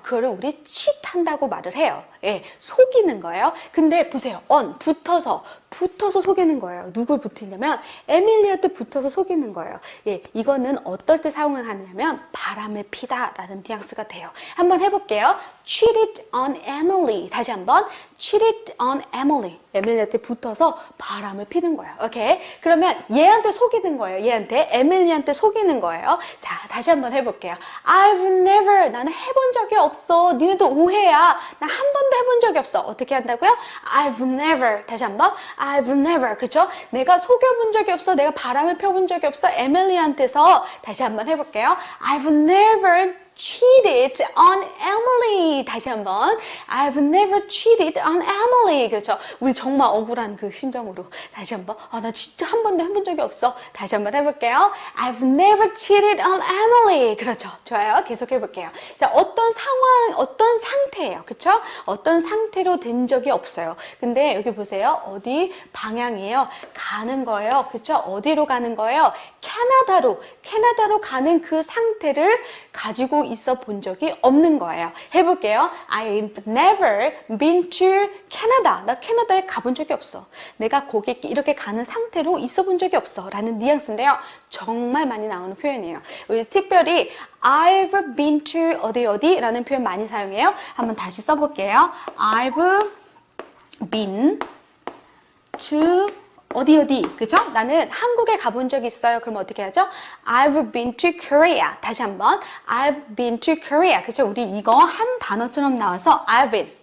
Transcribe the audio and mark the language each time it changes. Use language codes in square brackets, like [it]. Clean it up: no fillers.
[ko] 그거를 우리 cheat한다고 말을 해요. 예, 속이는 거예요. 근데 보세요, 붙어서 속이는 거예요. 누굴 붙이냐면 에밀리한테 붙어서 속이는 거예요. 예, 이거는 어떨 때 사용을 하냐면 바람을 피다라는 뉘앙스가 돼요. [en] 한번 해볼게요. cheated on Emily. [ko] 다시 한번 [en] cheated on Emily. [ko] 에밀리한테 붙어서 바람을 피는 거예요. 오케이? 그러면 얘한테 속이는 거예요. 얘한테 에밀리한테 속이는 거예요. 자, 다시 한번 해볼게요. [en] I've never. [ko] 나는 해본 적이 없어. 니네도 오해야. 나 한 번도 해본 적이 없어. 어떻게 한다고요? [en] I've never. [ko] 다시 한번 [en] I've never. [ko] 그쵸? 내가 속여본 적이 없어. 내가 바람을 펴본 적이 없어. 에밀리한테서 다시 한번 해볼게요. [en] I've never cheated on Emily. [ko] 다시 한번 [en] I've never cheated on Emily. [ko] 그렇죠? 우리 정말 억울한 그 심정으로 다시 한번 나 진짜 한 번도 해본 적이 없어. 다시 한번 해볼게요. [en] I've never cheated on Emily. [ko] 그렇죠? 좋아요. 계속 해볼게요. 자, 어떤 상황, 어떤 상태예요. 그렇죠? 어떤 상태로 된 적이 없어요. 근데 여기 보세요. 어디 방향이에요? 가는 거예요. 그렇죠? 어디로 가는 거예요? 캐나다로 가는 그 상태를 가지고 있어 본 적이 없는 거예요. 해볼게요. [en] I've never been to Canada. [ko] 나 캐나다에 가본 적이 없어. 내가 거기 이렇게 가는 상태로 있어 본 적이 없어. 라는 뉘앙스인데요. 정말 많이 나오는 표현이에요. 특별히 [en] I've been to [ko] 어디 라는 표현 많이 사용해요. 한번 다시 써볼게요. [en] I've been to [ko] 어디 그죠? 나는 한국에 가본 적이 있어요. 그럼 어떻게 하죠? [en] I've been to Korea. [ko] 다시 한번 [en] I've been to Korea. [ko] 그죠? 우리 이거 한 단어처럼 나와서 [en] I've been.